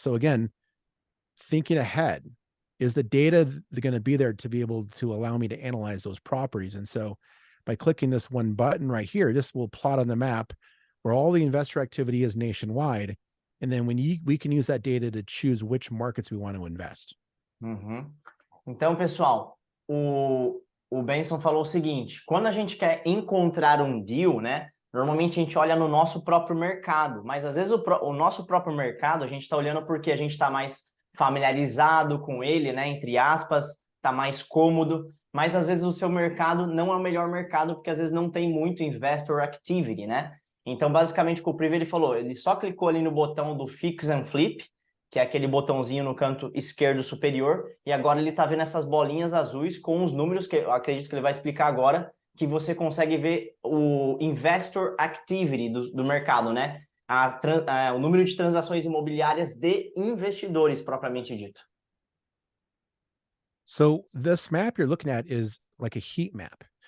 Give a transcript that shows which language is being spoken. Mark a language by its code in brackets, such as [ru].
[en] So again, thinking ahead, is the data going to be there to be able to allow me to analyze those properties? And so by clicking this one button right here, this will plot on the map where all the investor activity is nationwide. And then we can use that data to choose which markets we want to invest. [pt] Então, pessoal, o Benson falou o seguinte: quando a gente quer encontrar um deal, né? Normalmente a gente olha no nosso próprio mercado, mas às vezes o nosso próprio mercado a gente está olhando porque a gente está mais familiarizado com ele, né? Entre aspas, está mais cômodo, mas às vezes o seu mercado não é o melhor mercado porque às vezes não tem muito investor activity, né? Então, basicamente, com o Privy ele falou, ele só clicou ali no botão do Fix and Flip, que é aquele botãozinho no canto esquerdo superior, e agora ele está vendo essas bolinhas azuis com os números, que eu acredito que ele vai explicar agora, que você consegue ver o Investor Activity do mercado, né? O número de transações imobiliárias de investidores, propriamente dito. [en] So this map you're looking at is like a heat map.